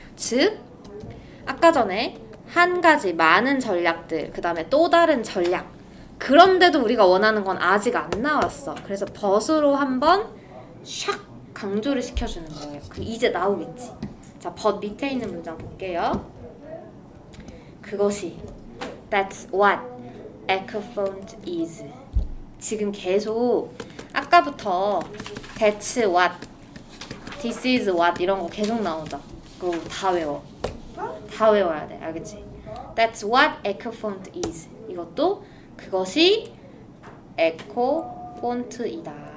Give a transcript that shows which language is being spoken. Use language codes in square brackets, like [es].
[ko] 즉, 아까 전에 한 가지 많은 전략들, 그 다음에 또 다른 전략. 그런데도 우리가 원하는 건 아직 안 나왔어. 그래서 벗으로 한번 샥 강조를 시켜주는 거예요. 그럼 이제 나오겠지. 자, 벗 밑에 있는 문장 볼게요. [en] 그것이 That's what ecophone is. [ko] 지금 계속 아까부터 that's what, this is what 이런 거 계속 나오죠. 그거 다 외워. 다 외워야 돼. 알겠지? That's what echo font is. 이것도 그것이 에코 폰트이다.